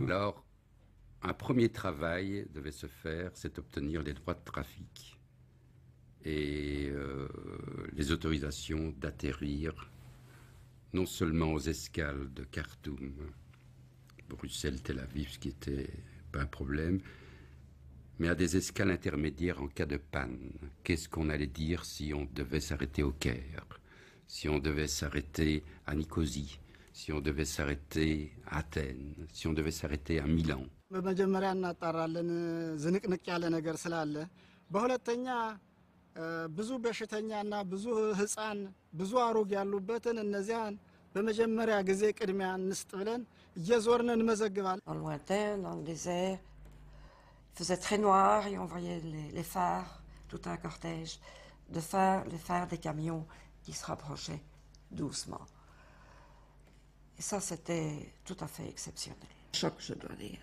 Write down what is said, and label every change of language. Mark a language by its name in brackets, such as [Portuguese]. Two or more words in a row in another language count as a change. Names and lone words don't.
[French] Alors, un premier travail devait se faire, c'est obtenir les droits de trafic et les autorisations d'atterrir non seulement aux escales de Khartoum, Bruxelles, Tel Aviv, ce qui n'était pas un problème, mais à des escales intermédiaires en cas de panne. Qu'est-ce qu'on allait dire si on devait s'arrêter au Caire, si on devait s'arrêter à Nicosie, si on devait s'arrêter à Athènes, si on devait s'arrêter à Milan. [Amharic] ብዙ በሽተኛና ብዙ ህፃን ብዙ አሮግ ያሉበትን እነዚያን በመጀመሪያ ጊዜ ቅድሚያ እንስጥ ብለን እየዞርን እንመዘግባለን። [French] En lointain, dans le désert, il faisait très noir et on voyait les phares, tout un cortège de phares, les phares des camions qui se rapprochaient doucement. Et ça, c'était tout à fait exceptionnel. Choc, je dois dire.